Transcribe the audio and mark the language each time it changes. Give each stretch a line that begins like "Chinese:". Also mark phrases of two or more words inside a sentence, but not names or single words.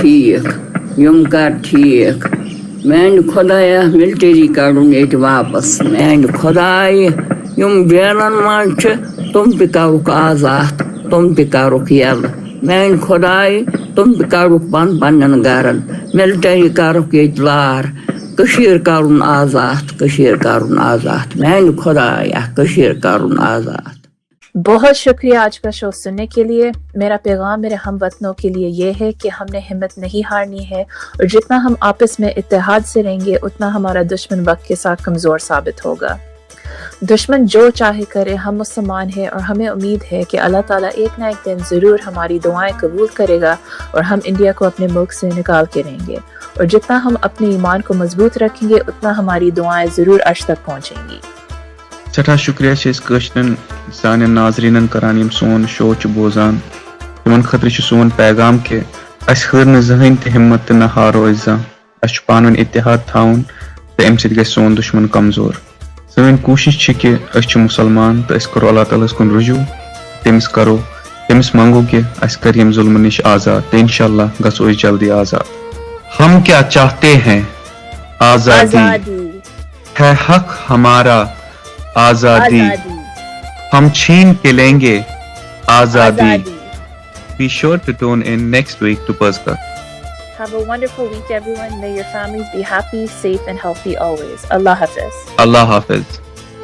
Kashmiri: ٹھیٖک میٛانہِ خۄدایا ملٹری کڑُن ییٚتہِ واپس میٛانہِ خۄدایا یِم جیلن منٛز چھِ تِم تہِ کرُکھ آزاد تِم تہِ کرُکھ یلہٕ میٛانہِ خۄدایا تِم تہِ کڑُکھ پننٮ۪ن گرن ملٹری کرُکھ ییٚتہِ لار کٔشیٖر کرُن آزاد میٛانہِ خۄدایا کٔشیٖر کرُن آزاد
Urdu: بہت شکریہ آج کا شو سننے کے لیے میرا پیغام میرے ہم وطنوں کے لیے یہ ہے کہ ہم نے ہمت نہیں ہارنی ہے اور جتنا ہم آپس میں اتحاد سے رہیں گے اتنا ہمارا دشمن وقت کے ساتھ کمزور ثابت ہوگا دشمن جو چاہے کرے ہم مسلمان ہیں اور ہمیں امید ہے کہ اللہ تعالیٰ ایک نہ ایک دن ضرور ہماری دعائیں قبول کرے گا اور ہم انڈیا کو اپنے ملک سے نکال کے رہیں گے اور جتنا ہم اپنے ایمان کو مضبوط رکھیں گے اتنا ہماری دعائیں ضرور عرش تک پہنچیں گی
Kashmiri: سٹھا شکریہ کٲشرٮ۪ن سانٮ۪ن ناظریٖنن کران یِم سون شو چھِ بوزان تِمن خٲطرٕ چھُ سون پیغام کہِ اَسہِ ہٲر نہٕ زٕہٕنۍ تہِ ہمت تہٕ نہ ہارو أسۍ زانٛہہ اَسہِ چھُ پانہٕ ؤنۍ اتحاد تھاوُن تہٕ اَمہِ سۭتۍ گژھِ سون دُشمن کمزور سٲنۍ کوٗشش چھِ کہِ أسۍ چھِ مُسلمان تہٕ أسۍ کرو اللہ تعالیٰ ہس کُن رجوع تٔمِس منگو کہِ اَسہِ کر ییٚمہِ ظُلمہٕ نِش آزاد تہٕ انشاء اللہ گژھو أسۍ جلدی آزاد
Urdu: ہم کیا چاہتے ہیں آزادی ہے حق ہمارا آزادی ہم چھین کے لیں گے آزادی
English: Be sure to tune in next week to PAEZ KATH. Have a wonderful week everyone. May your families be happy, safe and healthy always.
Urdu: اللہ حافظ. اللہ حافظ.